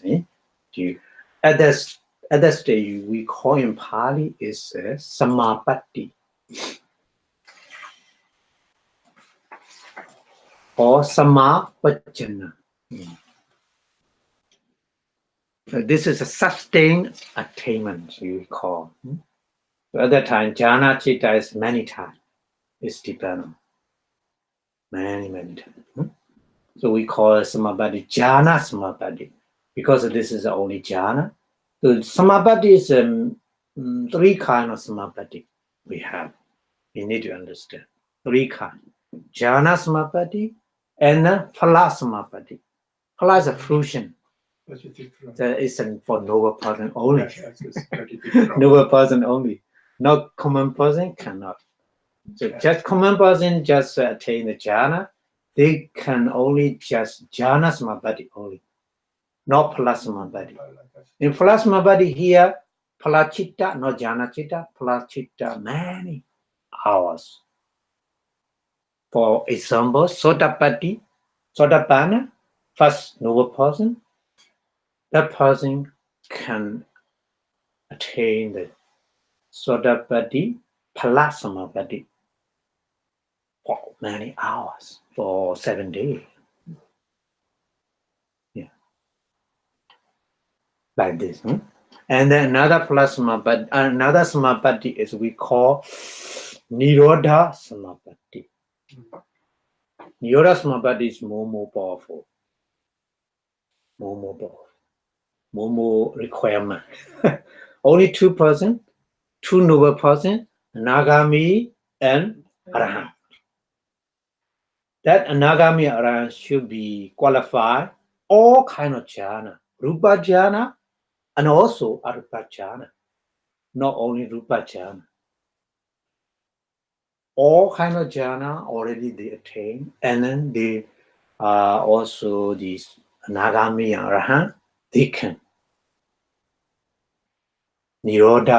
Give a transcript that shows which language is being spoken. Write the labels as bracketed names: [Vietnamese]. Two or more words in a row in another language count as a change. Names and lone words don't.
[English] At that stage we call in Pali is Samapati or Samapajjana. This is a sustained attainment you call. So at that time, [Pali] jhana chitta [English] is many times. It's dependent. Many times. So we call it [Pali] samapati, jhana samapati, [English] because this is the only jhana. So samapati is 3 kinds of samapati we have. You need to understand 3 kinds: [Pali] jhana samapati [English] and [Pali] phala samapati. [English] Phala is a fruition. That is for noble person only. Noble person only. Not common person cannot. So just common person just attain the jhana. They can only just [Pali] jhana samapati [English] only, not [Pali] phala samapati. [English] In [Pali] phala samapati [English] here, [Pali] phala chitta, [English] not [Pali] jhana chitta, phala chitta [English] many hours. For example, Sotapanna, first noble person, that person can attain the [Pali] Sotapati, phala samapati [English] for many hours, for 7 days. Yeah. Like this. And then another samapati is we call [Pali] Nirodha samapati. Nirodha samapati [English] is more powerful. More requirement. Only 2 persons, 2 noble persons, Anagami and Arahant. That Anagami Arahant should be qualified all kind of jhana, [Pali] Rupa jhana [English] and also [Pali] Arupa jhana, [English] not only [Pali] Rupa jhana. [English] All kind of jhana already they attain, and then they also these Anagami and Arahant, they can Nirodha.